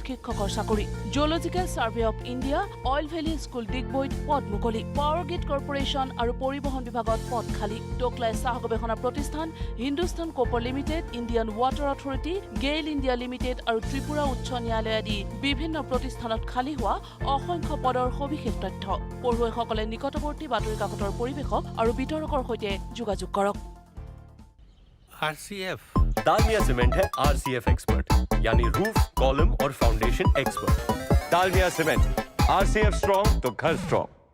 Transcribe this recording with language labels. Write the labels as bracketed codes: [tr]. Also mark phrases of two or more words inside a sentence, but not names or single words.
[as] শিক্ষকৰ চাকৰি জিঅ'লজিকেল ছাৰ্ভে অফ ইণ্ডিয়া অইল ভেলী স্কুল ডিগবৈত পদ মুকলি পাৱাৰ গ্ৰিড কৰ্পোৰেশ্যন আৰু পৰিবহণ বিভাগত পদ খালী টোকলাই চাহ গৱেষণা প্ৰতিষ্ঠান হিন্দুস্তান কপাৰ লিমিটেড ইণ্ডিয়ান ৱাটাৰ অথৰিটি গেইল ইণ্ডিয়া লিমিটেড আৰু ত্ৰিপুৰা উচ্চ ন্যায়ালয় আদি বিভিন্ন প্ৰতিষ্ঠানত খালী হোৱা অসংখ্য পদৰ সবিশেষ তথ্য পঢ়ুৱৈসকলে নিকটৱৰ্তী বাতৰি কাকতৰ পৰিৱেশক আৰু বিতৰকৰ সৈতে যোগাযোগ কৰক। [hi] RCF डालमिया सीमेंट है RCF एक्सपर्ट यानी [en] roof column [hi] और [en] foundation expert. [hi] डालमिया सीमेंट RCF स्ट्रॉन्ग तो घर स्ट्रॉन्ग।